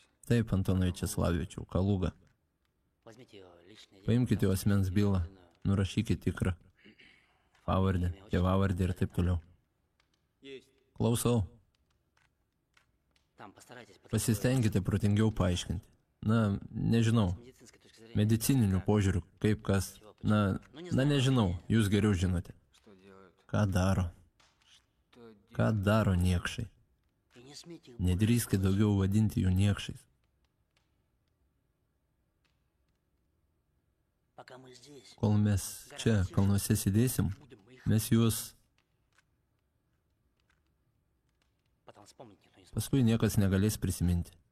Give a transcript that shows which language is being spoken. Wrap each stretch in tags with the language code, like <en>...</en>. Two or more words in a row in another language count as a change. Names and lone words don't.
<lt>Taip, Antonai Česlavičiau, Kalūga. Paimkite jo asmens bylą, nurašykite tikrą pavardę, tėvavardę ir taip toliau. Klausau. Pasistengkite protingiau paaiškinti. Na, nežinau. Medicininiu požiūriu, kaip kas. Na, nežinau, jūs geriau žinote.</lt> <ru>Что делают?</ru> <lt>Ką daro?</lt> <ru>Что делают?</ru> <lt>Ką daro niekšai? Nedrįskite daugiau vadinti jų niekšais. Kol mes čia kalnuose sėdėsim, mes juos paskui niekas negalės prisiminti.</lt>